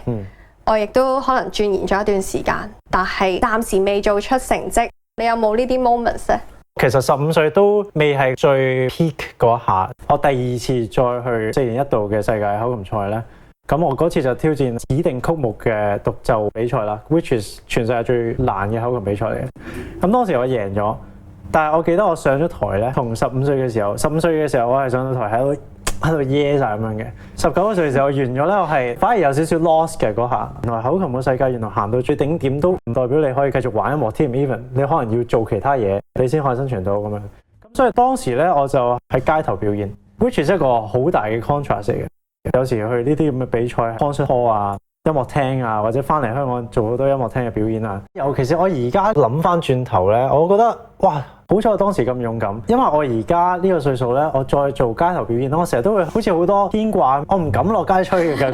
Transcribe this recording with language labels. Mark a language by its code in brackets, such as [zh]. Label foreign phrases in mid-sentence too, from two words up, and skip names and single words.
[yue] 我亦都可能鑽研咗一段時間，但係暫時未做出成績。你有冇呢啲 moments 咧？其實15歲都未係最 peak 嗰一下。我第2次再去4年1度嘅世界口琴賽咧，咁我嗰次就挑戰指定曲目嘅獨奏比賽啦 ， [en] which is [yue] 全世界最難嘅口琴比賽嚟嘅。咁當時我贏咗，但係我記得我上咗台咧，同15歲嘅時候，15歲嘅時候我係上到台喺度耶晒咁樣嘅。19歲嘅時候完咗咧，我係反而有少少 lost 嘅嗰下。原來口琴嘅世界原來行到最頂點都唔代表你可以繼續玩音樂添 ，even 你可能要做其他嘢，你先可以生存到咁樣。咁所以當時咧，我就喺街頭表演 ， [en] which is [yue] 一個好大嘅 contrast 嚟嘅。有時去呢啲咁嘅比賽 [en] concert hall [yue] 啊、音樂廳啊，或者翻嚟香港做好多音樂廳嘅表演啊。尤其是我而家諗翻轉頭咧，我覺得哇！好彩我當時咁勇敢，因為我而家呢個歲數咧，我再做街頭表演，我成日都會好似好多牽掛，我唔敢落街吹嘅。